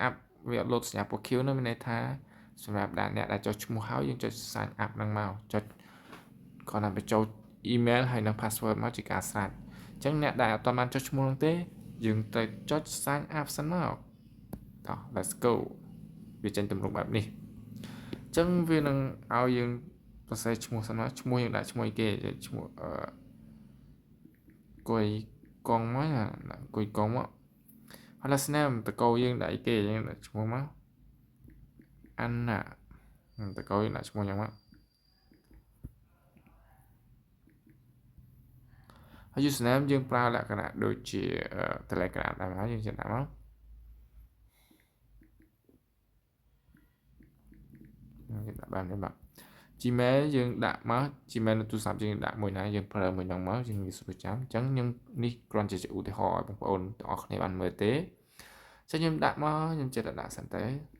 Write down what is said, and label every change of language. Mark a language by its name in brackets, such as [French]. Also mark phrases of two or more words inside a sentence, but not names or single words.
[Khmer] up វាអត់ load សញ្ញាពណ៌ខៀវនោះមានន័យថាសម្រាប់អ្នកដែលចុះឈ្មោះហើយយើងចុច [English] sign up [Khmer] ហ្នឹងមកចុចគ្រាន់តែបញ្ចូល email ហើយនិង password មកជាការស្រេចអញ្ចឹងអ្នកដែលអត់ទាន់បានចុះឈ្មោះនោះទេយើងទៅចុច [English] sign up [Khmer] សិនមកតោះ [English] let's go [Khmer] វាចេញទម្រង់បែបនេះអញ្ចឹងវានឹងឲ្យយើងសរសេរឈ្មោះសិនមកឈ្មោះយើងដាក់ឈ្មោះគេឈ្មោះ គួយកងមកគួយកងមកហើយ [English] last name [Khmer] តកោយើងដាក់អីគេយើងដាក់ឈ្មោះមកអានណាតកោយើងដាក់ឈ្មោះយ៉ាងមក ហើយ username យើងប្រើលក្ខណៈដូចជា Telegram ដែរមកយើងដាក់មកយើងដាក់បានទេបាទ Gmail យើងដាក់មក Gmail នៅទូរស័ព្ទយើងដាក់មួយណាយើងប្រើមួយហ្នឹងមកយើងងាយស្រួលចាំអញ្ចឹងខ្ញុំនេះគ្រាន់តែជាឧទាហរណ៍ឲ្យបងប្អូនទាំងអស់គ្នាបានមើលទេអញ្ចឹងខ្ញុំដាក់មកខ្ញុំចិត្តដាក់សិនទេ